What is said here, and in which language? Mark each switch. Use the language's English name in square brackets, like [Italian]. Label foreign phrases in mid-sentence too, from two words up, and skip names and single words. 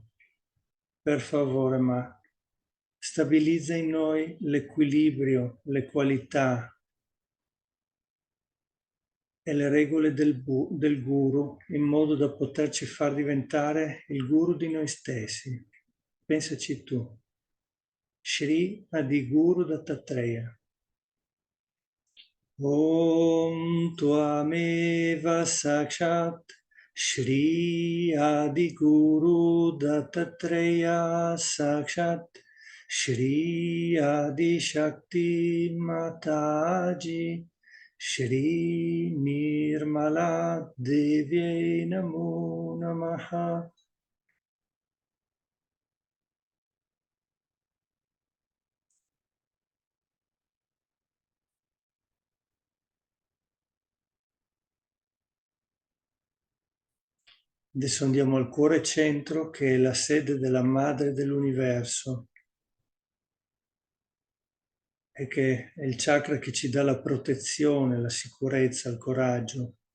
[Italian] Per favore, ma stabilizza in noi l'equilibrio, le qualità e le regole del guru in modo da poterci far diventare il guru di noi stessi. Pensaci tu. Shri Adiguru Dattatreya. [Sanskrit] ॐ त्वमेव साक्षात् श्री आदिगुरु दत्तात्रेय साक्षात् श्री आदि शक्ति माताजी श्री निर्मला देव्यै नमो नमः. [Italian] Adesso andiamo al cuore centro, che è la sede della madre dell'universo e che è il chakra che ci dà la protezione, la sicurezza, il coraggio.